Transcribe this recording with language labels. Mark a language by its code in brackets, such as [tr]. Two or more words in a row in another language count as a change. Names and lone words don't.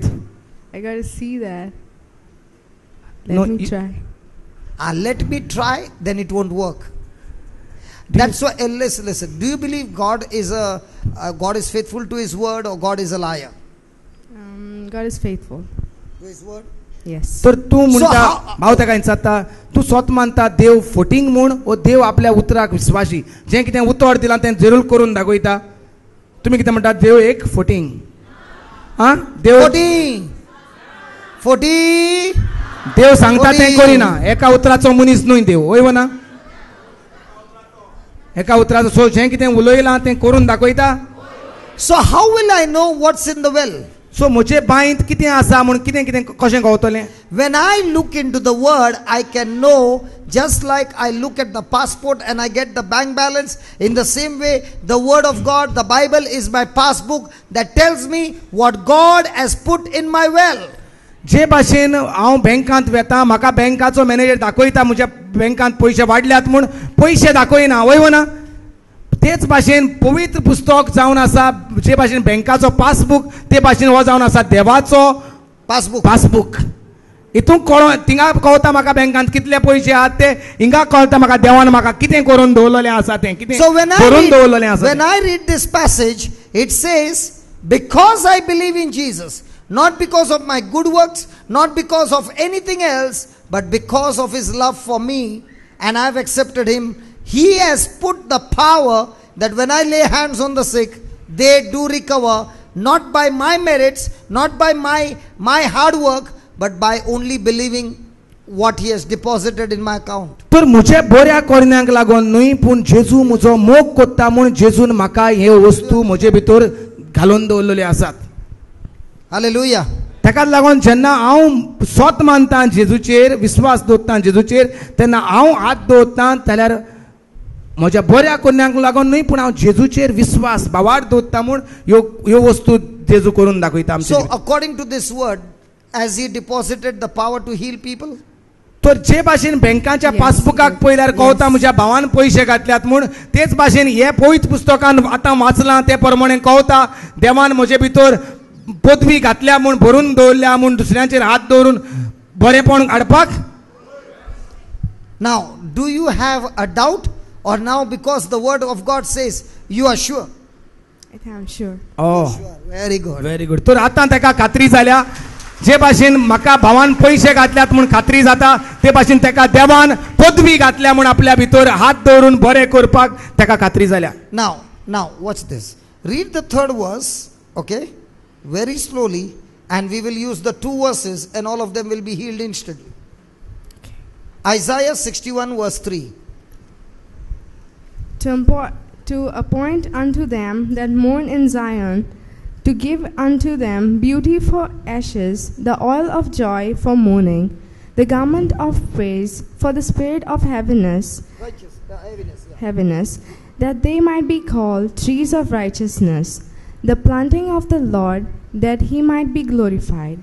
[en] I gotta see that. No, Let me you- try. Let me try, then it won't work. That's why, listen. Do you believe God is faithful to His word, or God is a liar? God is faithful. To His word? Yes. [kok] तर तू म्हणटा [en] how- [kok] भाव ताका विचारता तू स्वत मानता देव फटींग म्हूण ओ देव आपल्या उतराक विश्वासी जें कितें उतर दिलां तें जरूर करून दाखयता. तुमी कितें म्हणटा देव एक फटींग. देव 40. देव सांगता तें फटींग. करिना. एका उतराचो मनीस न्हय देव. वय वना. एका उतराचो सो जें कितें उलयलां तें करून दाखयता. [en] So how will I know what's in the well? [kok] सो म्हजे बांयत कितें आसा म्हूण कितें कितें कशें कळटलें. [en] When I look into the word, I can know, just like I look at the passport and I get the bank balance. In the same way, the word of God, the Bible is my passbook that tells me what God has put in my well. [kok] जे भाशेन हांव बँकांत वेता म्हाका बँकाचो मॅनेजर दाखयता म्हज्या बँकांत पयशे वाडल्यात म्हूण पयशे दाखयना. वय वना. ते तेच भाशेन पवित्र पुस्तक जावन आसा, जे भाशेन बँकाचो पासबूक ते भाशेन हो जावन आसा देवाचो [en] Passbook. [kok] पासबूक. हितून थिंगा कळटा म्हाका बँकांत कितले पयशे आहात ते, हिंगा कळटा म्हाका देवान म्हाका कितें करून दवरलेलें आसा तें, कितें [en] So when [kok] करून दवरलेलें आसा [en] when [kok] तें. [en] I read this passage, it says, because I believe in Jesus, not because of my good works, not because of anything else, but because of his love for me, and I have accepted him, he has put the power that when I lay hands on the sick, they do recover, not by my merits, not by my hard work, but by only believing what he has deposited in my account. [kok] तर म्हज्या बऱ्या करण्याक लागून न्हय, पूण जेजू म्हजो मोग कोत्ता म्हूण जेजून म्हाका हे वस्तू म्हजे भितर घालून दवरलेले आसात. [en] Hallelujah. [kok] ताकाच लागून जेन्ना हांव स्वत मानता जेजूचेर, विश्वास दवरता जेजूचेर, तेन्ना हांव हात दवरता जाल्यार म्हज्या बऱ्या करण्याक लागून न्हय, पूण हांव जेजूचेर विश्वास भावार दवरता म्हूण ह्यो वस्तू जेजू करून दाखयता आमचे. [en] So according to this word, has he deposited the power to heal people? [kok] तर जे भाशेन बँकाच्या पासबुकाक पयल्यार कळटा म्हज्या भावान पयशे घातल्यात म्हूण, तेच भाशेन हे पवित्र पुस्तकान आतां वाचलां ते प्रमाणे कळटा देवान म्हजे भितर पदवी घातल्या म्हूण, भरून दवरल्या म्हूण, दुसऱ्यांचेर हात दवरून बरेपण हाडपाक. [en] Now, do you have a doubt, or now because the word of God says you are sure? I am sure. Very good. Very good. [kok] तर आतां ताका खात्री जाल्या, जे भाशेन म्हाका भावान पयशे घातल्यात म्हूण खात्री जाता, ते भाशेन ताका देवान पदवी घातल्या म्हूण आपल्या भितर हात दवरून बरें करपाक ताका खात्री जाल्या. [en] Now, watch this. Read the third verse, okay, very slowly, and we will use the two verses, and all of them will be healed instantly. Isaiah 61 verse 3. To appoint unto them that mourn in Zion, to give unto them beauty for ashes, the oil of joy for mourning, the garment of praise for the spirit of heaviness, that they might be called trees of righteousness, the planting of the Lord, that he might be glorified.